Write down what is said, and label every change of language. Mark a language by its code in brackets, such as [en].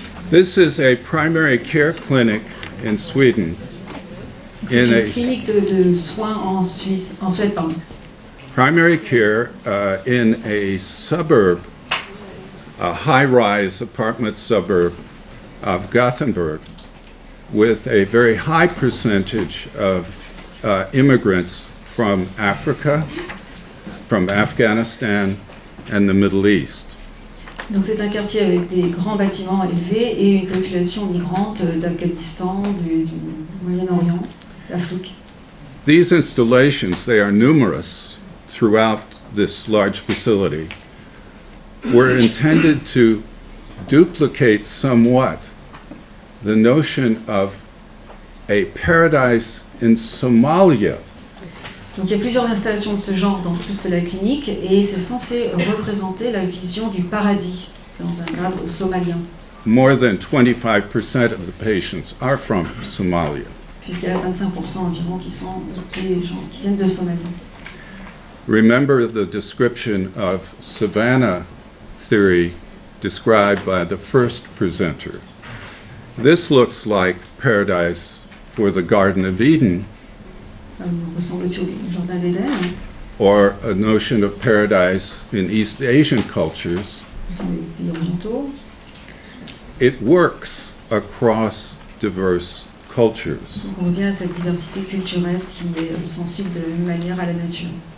[en] This is a primary care clinic in Sweden. [fr] C'est une clinique de soins en Suisse, en Suède, pardon. [en] Primary care in a suburb, a high-rise apartment suburb of Gothenburg, with a very high percentage of immigrants from Africa, from Afghanistan, and the Middle East. [fr] Donc c'est un quartier avec des grands bâtiments élevés et une population migrante d'Afghanistan, du Moyen-Orient, d'Afrique. [en] These installations, they are numerous throughout this large facility, were intended to duplicate somewhat the notion of a paradise in Somalia. [fr] Donc il y a plusieurs installations de ce genre dans toute la clinique et c'est censé représenter la vision du paradis dans un cadre somalien. [en] More than 25% of the patients are from Somalia. [fr] Puisqu'il y a 25% environ qui sont des gens qui viennent de Somalie. [en] Remember the description of Savannah theory described by the first presenter. This looks like paradise for the Garden of Eden, [fr] Ça me ressemble aussi au Jardin d'Éden, [en] or a notion of paradise in East Asian cultures. [fr] dans les pays orientaux. [en] It works across diverse cultures. [fr] Donc on revient à cette diversité culturelle qui est sensible de la même manière à la nature.